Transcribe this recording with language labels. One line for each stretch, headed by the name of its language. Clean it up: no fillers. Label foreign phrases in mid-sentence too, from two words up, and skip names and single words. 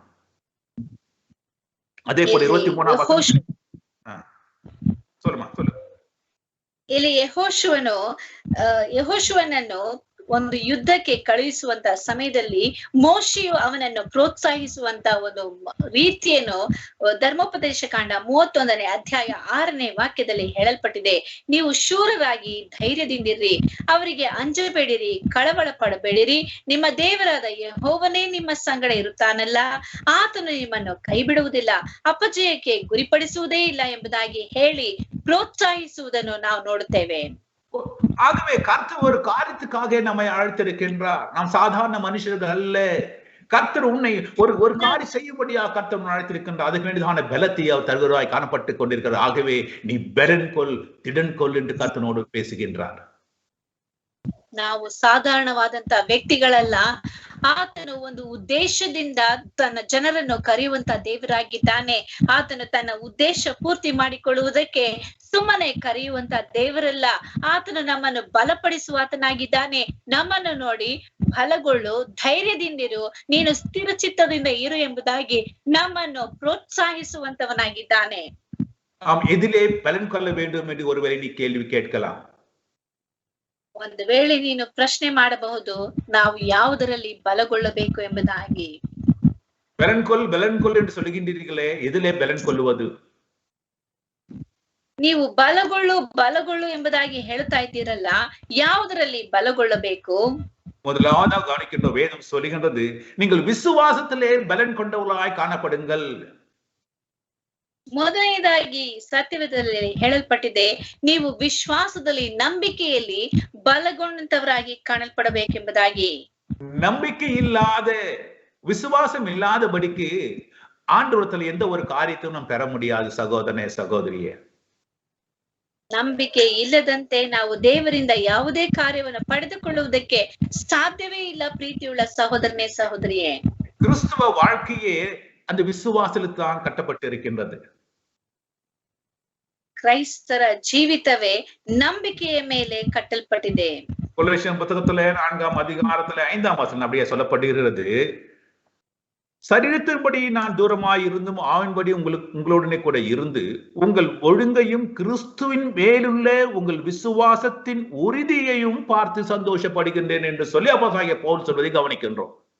Tamil: அதே போல 23ஆம் சொல்லுமா சொல்லு.
Kannada: ಇಲ್ಲಿ ಯೆಹೋಶುವನನ್ನು ಒಂದು ಯುದ್ಧಕ್ಕೆ ಕಳುಹಿಸುವಂತ ಸಮಯದಲ್ಲಿ ಮೋಶೆಯು ಅವನನ್ನು ಪ್ರೋತ್ಸಾಹಿಸುವಂತ ಒಂದು ರೀತಿಯನ್ನು ಧರ್ಮೋಪದೇಶ ಕಾಂಡ 31ನೇ ಅಧ್ಯಾಯ 6ನೇ ವಾಕ್ಯದಲ್ಲಿ ಹೇಳಲ್ಪಟ್ಟಿದೆ. ನೀವು ಶೂರರಾಗಿ ಧೈರ್ಯದಿಂದಿರ್ರಿ, ಅವರಿಗೆ ಅಂಜಬೇಡಿರಿ, ಕಳವಳ ಪಡಬೇಡಿರಿ, ನಿಮ್ಮ ದೇವರಾದ ಯೆಹೋವನೇ ನಿಮ್ಮ ಸಂಗಡ ಇರುತ್ತಾನಲ್ಲ, ಆತನು ನಿಮ್ಮನ್ನು ಕೈ ಬಿಡುವುದಿಲ್ಲ, ಅಪಜಯಕ್ಕೆ ಗುರಿಪಡಿಸುವುದೇ ಇಲ್ಲ ಎಂಬುದಾಗಿ ಹೇಳಿ ಪ್ರೋತ್ಸಾಹಿಸುವುದನ್ನು ನಾವು ನೋಡುತ್ತೇವೆ.
Tamil: ஆகவே கர்த்தர் ஒரு காரியத்துக்காக நம்மை அழைத்திருக்கின்றார். நாம் சாதாரண மனுஷர்கள் அல்ல. கர்த்தர் உன்னை ஒரு காரியம் செய்யும்படியா கர்த்தர் அழைத்திருக்கின்றார். அதுக்கு வேண்டியதான பலத்தை அவர் தருவராய் காணப்பட்டுக் கொண்டிருக்கிறார். ஆகவே நீ பெரன் கொள், திடன் கொள் என்று கர்த்தனோடு பேசுகின்றார்.
Kannada: ನಾವು ಸಾಧಾರಣವಾದಂತ ವ್ಯಕ್ತಿಗಳಲ್ಲ. ಆತನು ಒಂದು ಉದ್ದೇಶದಿಂದ ತನ್ನ ಜನರನ್ನು ಕರೆಯುವಂತ ದೇವರಾಗಿದ್ದಾನೆ. ಆತನು ತನ್ನ ಉದ್ದೇಶ ಪೂರ್ತಿ ಮಾಡಿಕೊಳ್ಳುವುದಕ್ಕೆ ಸುಮ್ಮನೆ ಕರೆಯುವಂತ ದೇವರಲ್ಲ. ಆತನು ನಮ್ಮನ್ನು ಬಲಪಡಿಸುವಾತನಾಗಿದ್ದಾನೆ. ನಮ್ಮನ್ನು ನೋಡಿ ಬಲಗೊಳ್ಳು, ಧೈರ್ಯದಿಂದಿರು, ನೀನು ಸ್ಥಿರಚಿತ್ತದಿಂದ ಇರು ಎಂಬುದಾಗಿ ನಮ್ಮನ್ನು ಪ್ರೋತ್ಸಾಹಿಸುವಂತವನಾಗಿದ್ದಾನೆ.
Tamil: எதிலே பலன் கொள்ள வேண்டும் என்று ஒருவேளை நீ கேள்வி கேட்கலாம்.
Kannada: ಒಂದು ವೇಳೆ ನೀನು ಪ್ರಶ್ನೆ ಮಾಡಬಹುದು, ನಾವು ಯಾವುದರಲ್ಲಿ ಬಲಗೊಳ್ಳಬೇಕು ಎಂಬುದಾಗಿ.
Tamil: பலன் கொள் என்று சொல்லுகின்றீர்களே, எதிலே பலன் கொள்ளுவது?
Kannada: ನೀವು ಬಲಗೊಳ್ಳು ಎಂಬುದಾಗಿ ಹೇಳ್ತಾ ಇದ್ದೀರಲ್ಲ, ಯಾವುದರಲ್ಲಿ ಬಲಗೊಳ್ಳಬೇಕು?
Tamil: முதலாவதாக கவனிக்கின்ற வேதம் சொல்லுகின்றது, நீங்கள் விசுவாசத்திலே பலன் கொண்டவர்களாய் காணப்படுங்கள்.
Kannada: ಮೊದಲನೇದಾಗಿ ಸತ್ಯವೇದದಲ್ಲಿ ಹೇಳಲ್ಪಟ್ಟಿದೆ, ನೀವು ವಿಶ್ವಾಸದಲ್ಲಿ ನಂಬಿಕೆಯಲ್ಲಿ ಬಲಗೊಂಡಂತವರಾಗಿ ಕಾಣಲ್ಪಡಬೇಕೆಂಬುದಾಗಿ.
Tamil: நம்பிக்கை இல்லாத, விசுவாசம் இல்லாதபடிக்கு ஆண்டவரத்தில் எந்த ஒரு காரியத்தையும் நாம் பெற முடியாது சகோதரனே சகோதரியே.
Kannada: ನಂಬಿಕೆ ಇಲ್ಲದಂತೆ ನಾವು ದೇವರಿಂದ ಯಾವುದೇ ಕಾರ್ಯವನ್ನು ಪಡೆದುಕೊಳ್ಳುವುದಕ್ಕೆ ಸಾಧ್ಯವೇ ಇಲ್ಲ. ಪ್ರೀತಿಯುಳ್ಳ ಸಹೋದರನೇ ಸಹೋದರಿಯೇ,
Tamil: கிறிஸ்துவ வாழ்க்கையே அந்த விசுவாசத்தில் தான் கட்டப்பட்டிருக்கின்றது.
Kannada: ಕ್ರೈಸ್ತರ ಜೀವಿತವೇ ನಂಬಿಕೆಯ ಮೇಲೆ ಕಟ್ಟಲ್ಪಟ್ಟಿದೆ.
Tamil: கொலோசியர் புத்தகத்துல 4ஆம் அதிகாரத்துல 5ஆம் வசனம் அப்படியே சொல்லப்படுகிறது, சரீரத்தின்படி நான் தூரமாய் இருந்தும் ஆவின்படி உங்களுடனே கூட இருந்து உங்கள் ஒழுங்கையும் கிறிஸ்துவின் மேலுள்ள உங்கள் விசுவாசத்தின் உறுதியையும் பார்த்து சந்தோஷப்படுகின்றேன் என்று சொல்லி அப்போஸ்தலனாகிய பவுல் சொல்வதை கவனிக்கின்றோம்.